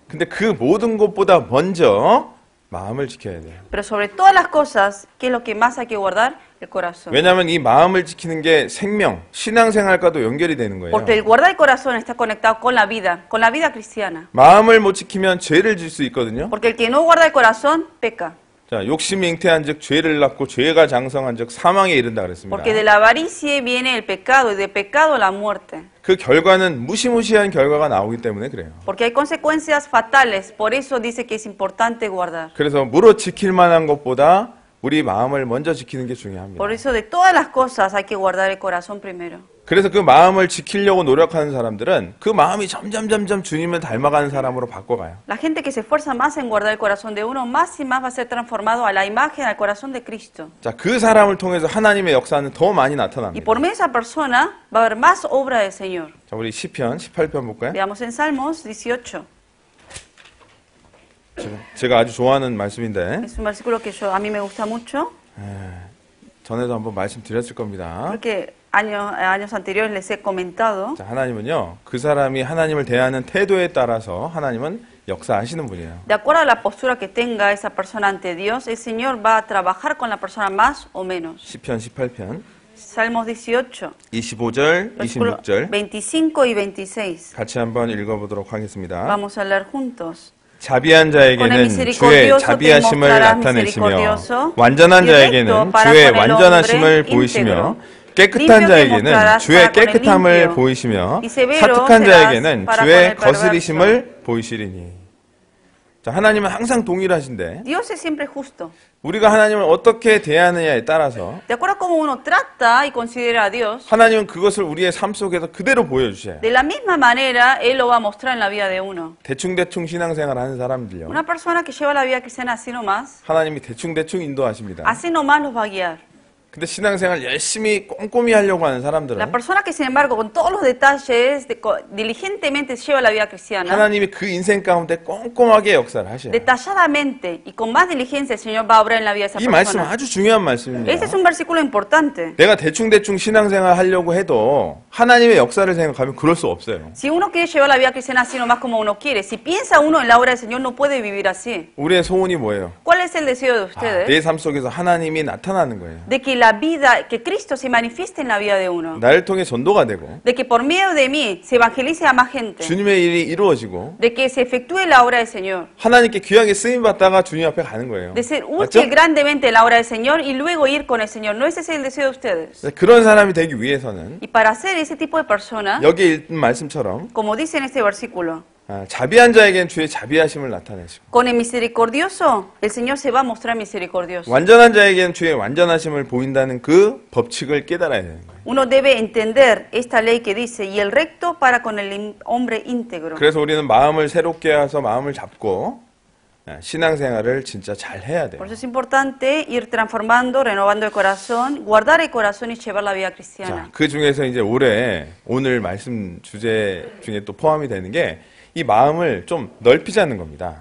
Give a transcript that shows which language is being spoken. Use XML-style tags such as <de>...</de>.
<ko>근데 그 모든 것보다 먼저 마음을 지켜야 돼요.</ko> <es>Pero sobre todas las cosas, ¿qué es lo que más hay que guardar? el corazón.</es> <ko>왜냐하면 이 마음을 지키는 게 생명, 신앙생활과도 연결이 되는 거예요.</ko> <es>Porque el guardar el corazón está conectado con la vida cristiana.</es> <ko>마음을 못 지키면 죄를 질 수 있거든요.</ko> <es>Porque el que no guarda el corazón peca.</es> <ko>자, 욕심이 잉태한즉 죄를 낳고 죄가 장성한즉 사망에 이른다 그랬습니다.</ko> <es>Porque de la avaricia viene el pecado y de pecado la muerte.</es> <ko>그 결과는 무시무시한 결과가 나오기 때문에 그래요.</ko> <es>Porque hay consecuencias fatales, por eso dice que es importante guardar.</es> <ko>그래서 무릇 지킬 만한 것보다 우리 마음을 먼저 지키는 게 중요합니다.</ko> <es>Por eso de todas las cosas hay que guardar el corazón primero.</es> <ko>그래서 그 마음을 지키려고 노력하는 사람들은 그 마음이 점점 주님을 닮아가는 사람으로 바꿔가요.</ko> <es>La gente que se esfuerza más en guardar el corazón de uno, más y más va a ser transformado a la imagen, al corazón de Cristo.</es> <ko>자, 그 사람을 통해서 하나님의 역사는 더 많이</ko> <es>Y</es> <ko>나타납니다.</ko> <es>por medio de esa persona va a haber más obra del Señor.</es> <ko>자, 우리 시편 18편 볼까요?</ko> <es>Veamos en Salmos 18.</es> <ko>제가 아주 좋아하는 말씀인데</ko> <es>Es un versículo que a mí me gusta mucho.</es> <ko>전에도 한번 말씀드렸을 겁니다.</ko> <es>Creo que años anteriores les he comentado.</es> <ko>자, 하나님은요, 그 사람이 하나님을 대하는 태도에 따라서 하나님은 역사하시는 분이에요.</ko> <es>De acuerdo a la postura que tenga esa persona ante Dios, el Señor va a trabajar con la persona más o menos.</es> <ko>시편 18편</ko> <es>Salmos 18,</es> <ko>25절,</ko> <es>versículo</es> <ko>26절</ko> <es>25 y 26.</es> <ko>같이 한번 읽어보도록 하겠습니다.</ko> <es>Vamos a leer juntos.</es> <ko>자비한</ko> <es>Con el</es> <ko>자에게는</ko> <es>misericordioso</es> <ko>주의 자비하심을</ko> <es>mostrarás</es> <ko>나타내시며</ko> <es>misericordioso,</es> <ko>완전한</ko> <es>y recto</es> <ko>자에게는</ko> <es>para</es> <ko>주의</ko> <es>con el</es> <ko>완전하심을</ko> <es>hombre</es> <ko>보이시며</ko> <es>íntegro.</es> <ko>깨끗한</ko> <es>limpio que</es> <ko>자에게는</ko> <es>mostrarás</es> <ko>주의</ko> <es>para con el</es> <ko>깨끗함을</ko> <es>limpio,</es> <ko>보이시며</ko> <es>y severo</es> <ko>사특한</ko> <es>serás</es> <ko>자에게는</ko> <es>para con</es> <ko>주의</ko> <es>el perverso.</es> <ko>거스리심을 보이시리니. 자, 하나님은 항상 동일하신데</ko> <es>Dios es siempre justo.</es> <ko>우리가 하나님을 어떻게 대하느냐에 따라서</ko> <es>De acuerdo a cómo uno trata y considera a Dios,</es> <ko>하나님은 그것을 우리의 삶 속에서 그대로 보여주셔요.</ko> <es>de la misma manera Él lo va a mostrar en la vida de uno.</es> <ko>대충대충 신앙생활 하는 사람들요,</ko> <es>Una persona que lleva la vida cristiana así nomás,</es> <ko>하나님이 대충대충 인도하십니다.</ko> <es>así nomás los va a guiar.</es> <ko>근데 신앙생활 열심히 꼼꼼히 하려고 하는</ko> <es>La</es> <ko>사람들은</ko> <es>persona que, sin embargo, con todos los detalles, diligentemente lleva la vida cristiana,</es> <ko>하나님이 그 인생 가운데 꼼꼼하게 역사를 하셔요.</ko> <es>detalladamente y con más diligencia, el Señor va a obrar en la vida de esa</es> <ko>이 말씀은</ko> <es>persona.</es> <ko>아주 중요한 말씀입니다.</ko> <es>Este es un versículo importante.</es> <ko>내가 대충대충 신앙생활 하려고 해도 하나님의 역사를 생각하면 그럴 수 없어요.</ko> <es>Si uno quiere llevar la vida cristiana así nomás como uno quiere, si piensa uno en la obra del Señor, no puede vivir así.</es> <ko>우리의 소원이 뭐예요?</ko> <es>¿Cuál es el deseo de ustedes?</es> <ko>내 삶 속에서 하나님이 나타나는 거예요.</ko> <es>De que la vida, que Cristo se manifieste en la vida de uno.</es> <ko>나를 통해 전도가 되고</ko> <es>De que por medio de mí se evangelice a más gente.</es> <ko>주님의 일이 이루어지고</ko> <es>De que se efectúe la obra del Señor.</es> <ko>하나님께 귀하게 쓰임 받다가 주님 앞에 가는 거예요.</ko> <es>De ser</es> <ko>맞죠?</ko> <es>útil grandemente en la obra del Señor y luego ir con el Señor. ¿No ese es el deseo de ustedes?</es> <ko>그런 사람이 되기 위해서는</ko> <es>Y para ser ese tipo de persona,</es> <ko>여기 읽은 말씀처럼</ko> <es>como dice en este versículo,</es> <ko>자비한 자에게는 주의 자비하심을 나타내시고</ko> <es>con el misericordioso, el Señor se va a mostrar misericordioso.</es> <ko>완전한 자에게는 주의 완전하심을 보인다는 그 법칙을 깨달아야 되는 거예요.</ko> <es>Uno debe entender esta ley que dice, y el recto para con el hombre íntegro.</es> <ko>그래서 우리는 마음을 새롭게 해서 마음을 잡고 신앙생활을 진짜 잘 해야 돼요.</ko> <es>Por eso es importante ir transformando, renovando el corazón, guardar el corazón y llevar la vida cristiana.</es> <ko>자, 그 중에서 이제 오늘 말씀 주제 중에 또 포함이 되는 게 이 마음을 좀 넓히자는 겁니다.</ko>